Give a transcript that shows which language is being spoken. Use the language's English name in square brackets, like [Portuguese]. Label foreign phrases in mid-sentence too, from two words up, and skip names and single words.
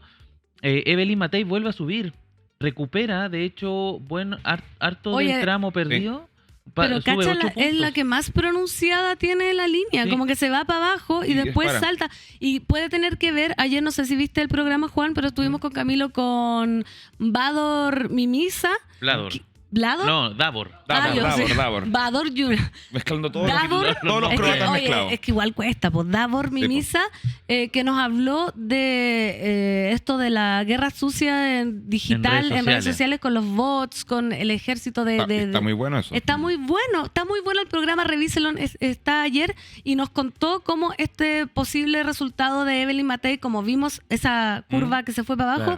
[Spanish] Evelyn Matei vuelve a subir. Recupera, de hecho, harto Oye, del tramo perdido. Pero Sube cacha, 8 es la puntos. que más pronunciada tiene la línea, Sí. como que se va para abajo y Y después dispara. salta. Y puede tener que ver, ayer no sé si viste el programa, Juan, pero estuvimos con Camilo con Bador Mimisa. Blador. ¿Blador? No, Davor. Davor. Bador Junior. Mezclando todos Davor, todos los es que, croatas oye, mezclados. es que igual cuesta, pues Davor Mimisa, que nos habló de esto de la guerra sucia digital en redes sociales con los bots, con el ejército Está muy bueno eso. Está muy bueno el programa, revíselo, está ayer y nos contó cómo este posible resultado de Evelyn Matei, como vimos esa curva que se fue para abajo,